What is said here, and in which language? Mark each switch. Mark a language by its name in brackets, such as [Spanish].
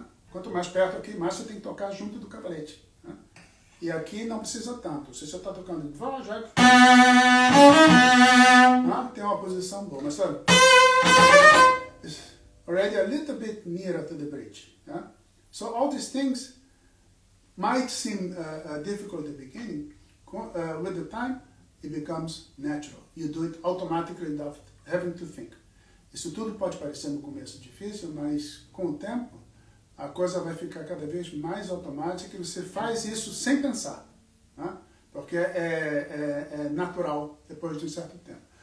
[Portuguese] Quanto mais perto aqui, mais você tem que tocar junto do cavalete. E aqui não precisa tanto. Se você está tocando devagar, já tem uma posição boa. Mas sabe, [English] already a little bit nearer to the bridge. So all these things might seem difficult at the beginning. With the time, it becomes natural. You do it automatically without having to think. [Portuguese] Isso tudo pode parecer no começo difícil, mas com o tempo a coisa vai ficar cada vez mais automática e você faz isso sem pensar, porque é natural depois de um certo tempo.